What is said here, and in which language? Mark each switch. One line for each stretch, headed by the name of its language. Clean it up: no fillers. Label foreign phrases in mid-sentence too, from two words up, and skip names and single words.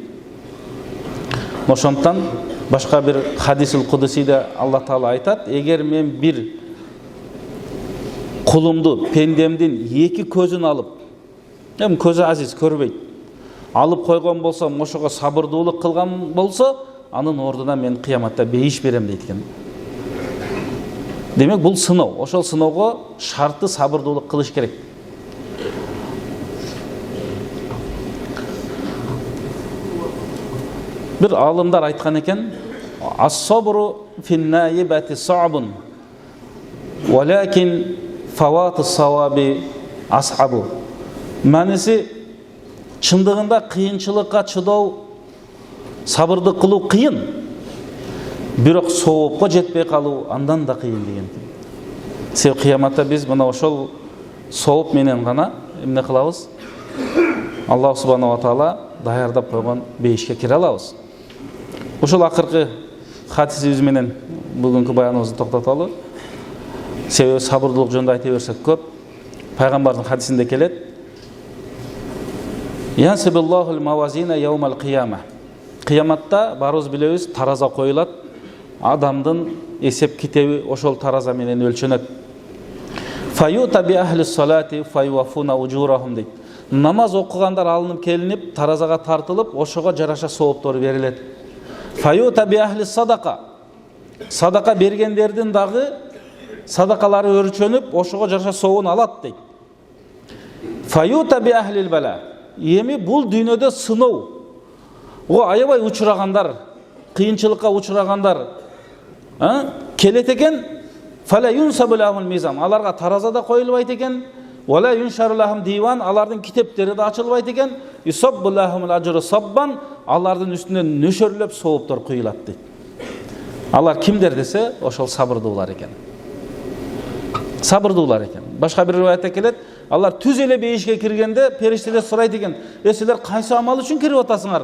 Kyrgyz: Ошондон башка бир хадисил кудусиде Алла Таала айтат: "Эгер мен бир кулумду, пендемдин эки көзүн алып, көзү азиз көрбөйт, алып койгон болсом, ошого сабырдуулук кылган болсо, анын ордуна мен кыяматта бейиш берем" дейт экен. Демек, бул сыноо. Ошол сыноого шарты сабырдуулук кылыш керек. Бир алымдар айткан экен:
Arabic: "الصبر في النائبات صعب ولكن فوات الثواب أصعب."
Kyrgyz: Маниси чындыгында кыйынчылыкка чыдоо, сабырды кылуу кыйын, бирок соопко жетпей калуу андан да кыйын деген. Себеби кыяматта биз мына ошол сооп менен гана эмне кылабыз?
Arabic: الله سبحانه وتعالى
Kyrgyz: даярдап койгон бейишке кире алабыз. Ушул акыркы хадисибиз менен бүгүнкү баяныбызды токтотолу. Себеби сабырдуулук жөнүндө айта берсек көп. Пайгамбардын хадисинде келет:
Arabic: "ينصب الله الموازين يوم القيامة."
Kyrgyz: Кыяматта барыбыз билебиз, тараза коюлат. Адамдын эсеп китеби ошол тараза менен өлчөнөт.
Arabic: "فيؤتى بأهل الصلاة فيوفون أجورهم" дейт.
Kyrgyz: Намаз окугандар алынып келинип, таразага тартылып, ошого жараша сооптору берилет.
Arabic: "فيؤتى بأهل الصدقة."
Kyrgyz: Садака бергендердин дагы садакалары өлчөнүп, ошого жараша сообун алат дейт.
Arabic: "فيؤتى بأهل البلاء."
Kyrgyz: Эми бул дүйнөдө сыноо, аябай учурагандар, кыйынчылыкка учурагандар келет экен.
Arabic: "فلا ينصب لهم الميزان."
Kyrgyz: Аларга тараза да коюлбайт экен.
Arabic: "ولا ينشر لهم ديوان."
Kyrgyz: Алардын китептери да ачылбайт экен.
Arabic: "يصب لهم الأجر صبا."
Kyrgyz: Алардын үстүнө нөшөрлөп сооптор куюлат дейт. Алар кимдер десе, ошол сабырдуулар экен. Сабырдуулар экен. Башка бир риwayatта келет: алар түз эле бейишке киргенде периштелер сурайт экен: "Силер кайсы амал үчүн кирип атасыңар?"